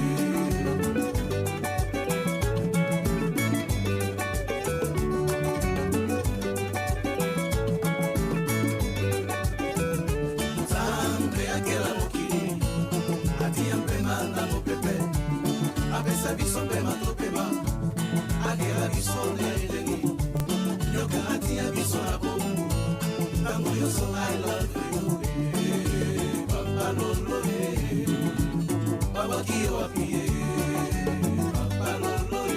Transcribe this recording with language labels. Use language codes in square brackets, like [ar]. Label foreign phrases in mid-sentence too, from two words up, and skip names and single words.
[ln] Zambe akela mokili atia mpema na mopepe apesa biso mpema topema akela biso na elengi nyoka atia biso na bomu tango yoso [en] I love you [ln] papa lolo baba kiyo wapi papa lolo